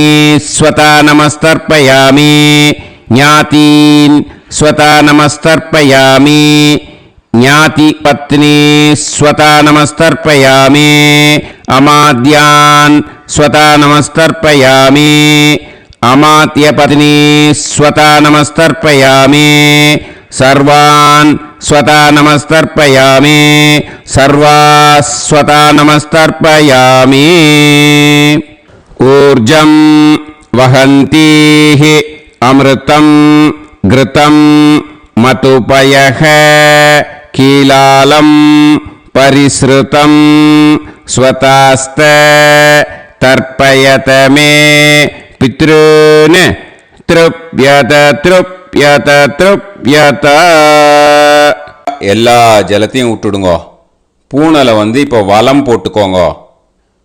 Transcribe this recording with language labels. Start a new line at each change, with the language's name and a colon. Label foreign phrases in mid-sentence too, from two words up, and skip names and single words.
Sanskrit: स्वधा नमस्तर्पयामि ज्ञातीन् स्वधा नमस्तर्पयामि ज्ञातिपत्नीः स्वधा नमस्तर्पयामि अमात्यान् स्वधा नमस्तर्पयामि अमात्यपत्नीः स्वधा नमस्तर्पयामि सर्वान् स्वधा नमस्तर्पयामि सर्वाः स्वधा नमस्तर्पयामि. ऊर्जं वहन्तीः अमृतं घृतं मधुपयः कीलालं परिस्रुतं स्वधास्थ तर्पयत मे पितॄन् तृप्यत तृप्यत तृप्यत.
Tamil: எல்லா ஜலத்தையும் விட்டுடுங்கோ. பூனலை இப்போ வலம் போட்டுக்கோங்க.